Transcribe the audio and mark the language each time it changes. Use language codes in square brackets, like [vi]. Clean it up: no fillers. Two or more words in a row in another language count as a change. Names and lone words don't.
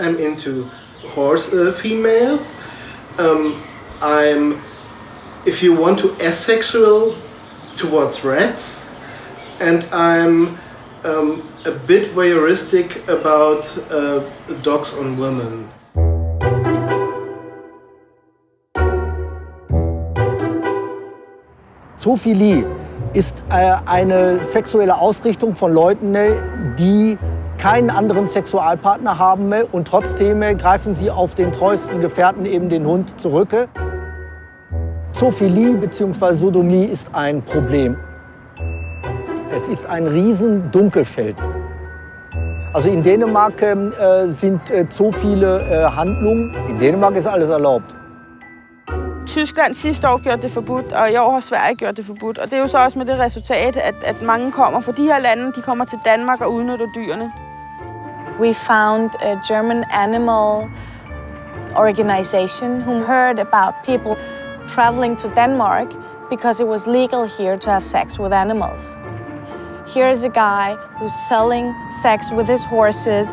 [en] I'm into horse females. I'm, if you want to, asexual towards rats, and I'm a bit voyeuristic about dogs on women. [de] Zoophilie ist eine sexuelle Ausrichtung von Leuten, die keinen anderen Sexualpartner haben und trotzdem greifen sie auf den treuesten Gefährten, eben den Hund, zurück. Zoophilie bzw. Sodomie ist ein Problem. Es ist ein riesen Dunkelfeld. Also in Dänemark sind so viele Handlungen. In Dänemark ist alles erlaubt. [da] Tyskland sidste år gjorde det forbudt, og i år har Sverige gjort det forbudt. Og det er jo så også med det resultat, at mange kommer fra de her lande, de kommer til Danmark og udnytter dyrene. [en] We found a German animal organization who heard about people traveling to Denmark because it was legal here to have sex with animals. Here's a guy who's selling sex with his horses.